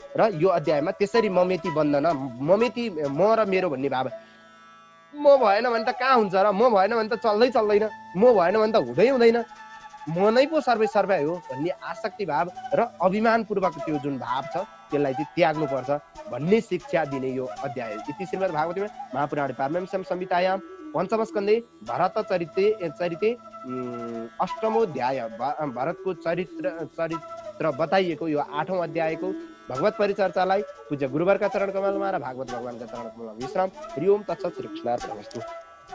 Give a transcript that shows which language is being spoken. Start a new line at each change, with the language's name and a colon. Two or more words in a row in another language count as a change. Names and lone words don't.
Nepali: र यो अध्यायमा त्यसरी ममेति बन्धन, ममेति म र मेरो भन्ने भाव, म भएन भने त कहाँ हुन्छ र, म भएन भने त चल्दैन, म भएन भने त हुँदैन, म नै पो सर्वै हो भन्ने आसक्ति भाव र अभिमानपूर्वक त्यो जुन भाव छ त्यसलाई चाहिँ त्याग्नुपर्छ भन्ने शिक्षा दिने यो अध्याय हो।
Sanskrit: इति श्रीमद् भागवतमे महापुराणे पारमहंस्यां संहितायां पञ्चमस्कन्धे भरत चरिते अष्टमोऽध्याय
Nepali: भरतको चरित्र बताइएको यो 8औं अध्यायको भगवत परिचर्चालाई पूज्य गुरुवरका चरण कमलमा र भागवत भगवानका चरण कमलमा विश्राम।
Sanskrit: हरि ओम तत्सत्। श्री कृष्णार्पणमस्तु।